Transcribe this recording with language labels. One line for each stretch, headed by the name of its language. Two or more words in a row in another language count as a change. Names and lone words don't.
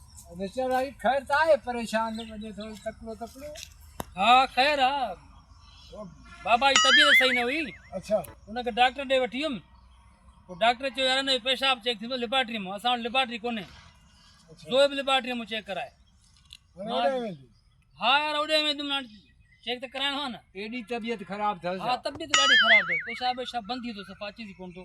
Sindhi: बेचारा खैर तो आहे परेशान वञे थोरो तकड़ो
Urdu: ہاں خیر ہاں بابا جی طبیعت صحیح نہ ہوئی. अच्छा
Sindhi: उनखे डॉक्टर ॾे वठी वियुमि पोइ डॉक्टर चयो यार हिन जो पेशाब चेक थींदो लेबोरेटरी में। असां वटि लेबोरेटरी कोन्हे। जो बि लेबोरेटरी में चेक कराए। हाँ यार ओॾे वेंदुमि हाणे चेक त कराइणो आहे न। एॾी तबियत ख़राब अथसि? हाँ तबियत ॾाढी ख़राब अथसि। पेशाब वेशाब बंदि थी थो सफ़ा अची थी कोन थो।